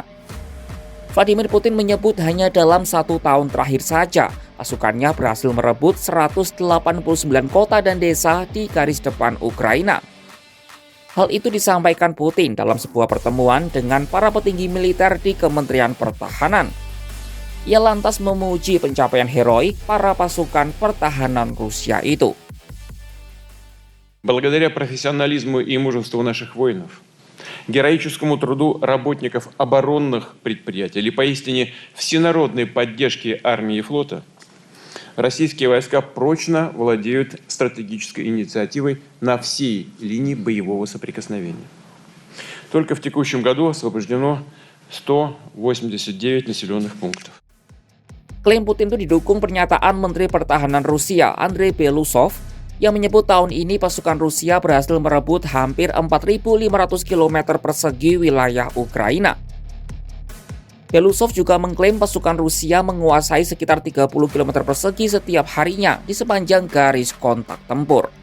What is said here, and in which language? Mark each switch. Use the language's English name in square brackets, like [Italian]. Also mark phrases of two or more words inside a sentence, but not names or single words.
[Indonesian] Vladimir Putin menyebut hanya dalam 1 tahun terakhir saja, pasukannya berhasil merebut 189 kota dan desa di garis depan Ukraina. Hal itu disampaikan Putin dalam sebuah pertemuan dengan para petinggi militer di Kementerian Pertahanan. Ia lantas memuji pencapaian heroik para pasukan pertahanan Rusia itu. [Russian] Благодаря профессионализму и мужеству наших воинов, героическому труду работников оборонных предприятий или поистине всенародной поддержки армии и флота, российские войска прочно владеют стратегической инициативой на всей линии боевого соприкосновения. Только в текущем году освобождено 189 населенных пунктов. [Indonesian] Klaim Putin itu didukung pernyataan Menteri Pertahanan Rusia, Andrei Belousov, yang menyebut tahun ini pasukan Rusia berhasil merebut hampir 4.500 km persegi wilayah Ukraina. Belousov juga mengklaim pasukan Rusia menguasai sekitar 30 km persegi setiap harinya di sepanjang garis kontak tempur.